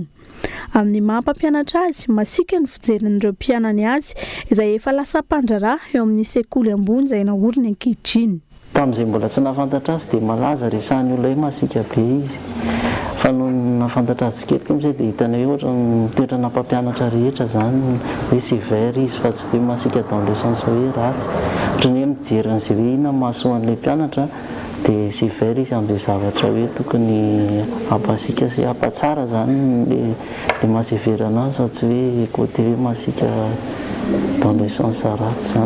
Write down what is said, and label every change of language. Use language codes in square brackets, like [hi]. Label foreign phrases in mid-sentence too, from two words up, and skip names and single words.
[mg] Amin'ny maha-mpampianatra azy masika ny fijerin'ireo mpianany azy izay efa lasa mpandraraha eo amin'ny sekoly ambony izay nahoriny ankehitriny. Tamin'izay mbola tsy nahafantatra azy dia malaza resahan'ny olona hoe masika be izy fa no nahafantatra azy tsikeliko amin'izay dia hitana hoe ohatra toetra nampampianatra rehetra zany hoe sévère izy fa tsy dia masika [fr] dans le sens [mg] hoe ratsy ohatrany hoe mijery an'izay hoe inona mahasoan'ilay mpianatra dia sévère izy amin'ilay zavatra hoe tokony ampasika sy ampatsara zany le mahasévère anazy fa tsy hoe côté hoe masika ataon'ilay science ratsy zany.